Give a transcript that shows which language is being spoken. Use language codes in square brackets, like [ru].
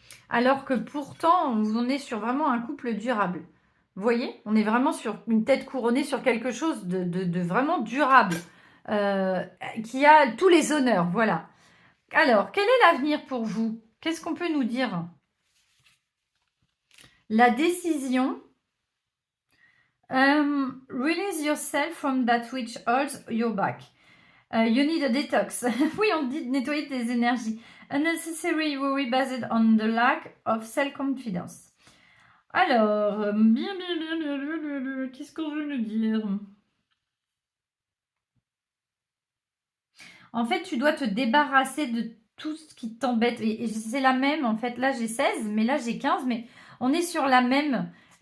[fr] Alors que pourtant, on est sur vraiment un couple durable. Vous voyez, on est vraiment sur une tête couronnée sur quelque chose de vraiment durable, qui a tous les honneurs, voilà. Alors, quel est l'avenir pour vous? Qu'est-ce qu'on peut nous dire? La décision. [en] Release yourself from that which holds your back. You need a detox. [fr] Oui, on dit de nettoyer tes énergies. [en] Unnecessary worry based on the lack of self-confidence. [fr] Alors, bien, qu'est-ce qu'on veut nous dire? En fait, tu dois te débarrasser de tout ce qui t'embête. Et c'est la même, en fait. Là, j'ai 16, mais là, j'ai 15. Mais on est sur la même.